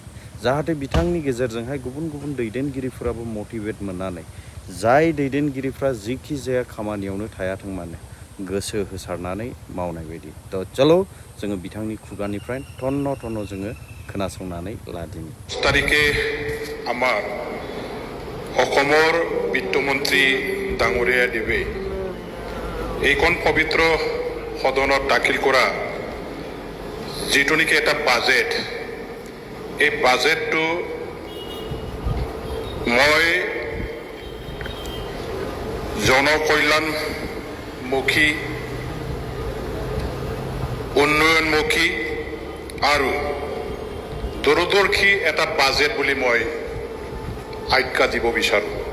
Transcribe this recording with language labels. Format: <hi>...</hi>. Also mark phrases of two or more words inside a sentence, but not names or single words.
<brx>जाहाथे बिथांनि गेजेरजोंहाय गुबुन गुबुन दैदेनगिरिफोराबो मटिभेट मोननानै जाय दैदेनगिरिफ्रा जिखि जाया खामानियावनो थायाथों मानो गोसो होसारनानै मावनाय बायदि।</brx> <hi>थ' चलो</hi> <brx>जोङो बिथांनि खुगानिफ्राय थन्न थन्न जोङो खोनासंनानै लादिनि।</brx> <as>तारिखे আমাৰ অসমৰ বিত্তমন্ত্ৰী ডাঙৰীয়া দেৱে এইখন পবিত্ৰ সদনত দাখিল কৰা যিটো নেকি এটা বাজেট, এই বাজেটটো মই জনকল্যাণমুখী, উন্নয়নমুখী আৰু দূৰদৰ্শী এটা বাজেট বুলি মই আখ্যা দিব বিচাৰোঁ।</as>